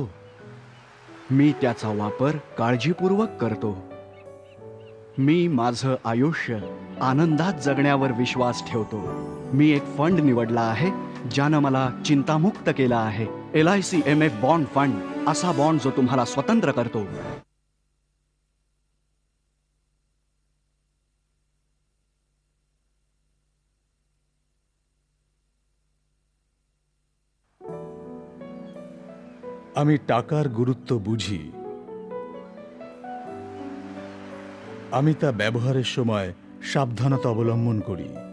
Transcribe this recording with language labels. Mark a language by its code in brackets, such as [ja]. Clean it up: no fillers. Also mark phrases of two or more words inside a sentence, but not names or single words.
[mr] मी त्याचा वापर काळजीपूर्वक करतो. मी माझं आयुष्य आनंदात जगण्यावर विश्वास ठेवतो. मी एक फंड निवडला आहे ज्यानं मला चिंतामुक्त केलं आहे. LICMF बॉन्ड फंड असा बॉन्ड जो तुम्हाला स्वतंत्र करतो. [bn] আমি টাকার গুরুত্ব বুঝি। আমি তা ব্যবহারের সময় সাবধানতা অবলম্বন করি।